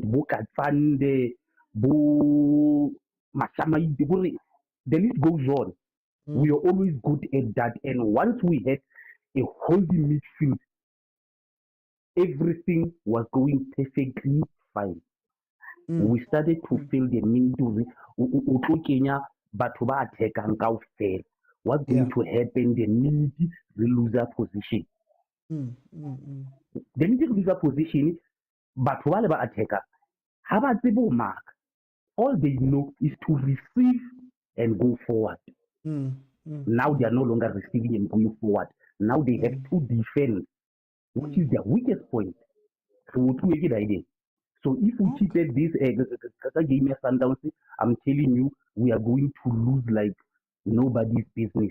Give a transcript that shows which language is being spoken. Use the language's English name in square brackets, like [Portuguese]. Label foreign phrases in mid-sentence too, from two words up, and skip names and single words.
[English] The list goes on. We are always good at that. And once we had a holding midfield, everything was going perfectly fine. We started to feel the need to [Southern Sotho] Kenya batho ba attack-ang kaofela. [English] What's going to happen the minute we lose our position? The minute we lose our position, [Southern Sotho] batho ba le ba attack-ang ha ba tsebe ho mark. [English] All they know is to receive and go forward. Now they are no longer receiving and going forward. Now they have to defend, which is their weakest point. So if we keep at this game at Sundowns, I'm telling you, we are going to lose like nobody's business.